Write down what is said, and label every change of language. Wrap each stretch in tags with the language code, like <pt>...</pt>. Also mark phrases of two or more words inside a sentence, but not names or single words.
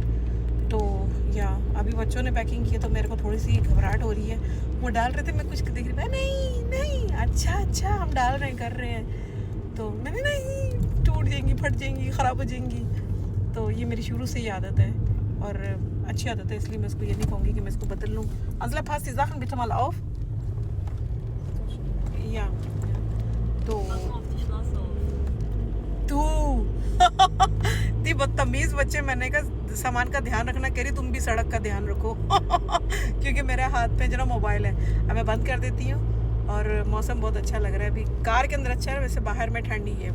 <hi>तो या अभी बच्चों ने पैकिंग की है, तो मेरे को थोड़ी सी घबराहट हो रही है। वो डाल रहे थे, मैं कुछ देख रही, नहीं नहीं, अच्छा हम डाल रहे हैं, कर रहे हैं, तो मैंने नहीं, टूट जाएंगी, फट जाएंगी, ख़राब हो जाएंगी। तो ये मेरी शुरू से ही आदत है, और अच्छी आदत है, इसलिए मैं इसको ये नहीं कहूँगी कि मैं इसको बदल लूँ।</hi> <de>Also passt die Sachen bitte mal auf. Ja.</de> <hi>तो तू ती बदतमीज बच्चे, मैंने कहा सामान का ध्यान रखना, कह रही तुम भी सड़क का ध्यान रखो। क्योंकि मेरे हाथ पे जरा मोबाइल है। अब मैं बंद कर देती हूँ, और मौसम बहुत अच्छा लग रहा है, अभी कार के अंदर अच्छा है, वैसे बाहर में ठंडी है।</hi>